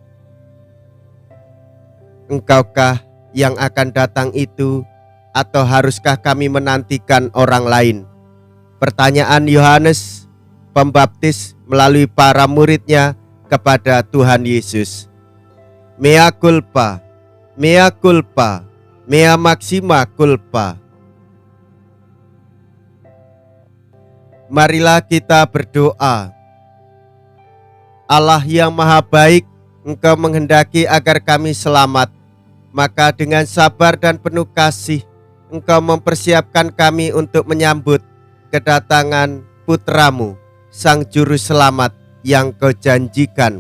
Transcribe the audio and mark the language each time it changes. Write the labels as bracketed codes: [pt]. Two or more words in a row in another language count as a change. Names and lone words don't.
[id] Engkaukah yang akan datang itu, atau haruskah kami menantikan orang lain? Pertanyaan Yohanes Pembaptis melalui para muridnya kepada Tuhan Yesus. [la] Mea culpa, mea culpa, mea maxima culpa. [id] Marilah kita berdoa. Allah yang maha baik, Engkau menghendaki agar kami selamat. Maka dengan sabar dan penuh kasih, Engkau mempersiapkan kami untuk menyambut kedatangan Putra-Mu, Sang Juru Selamat yang Kau janjikan.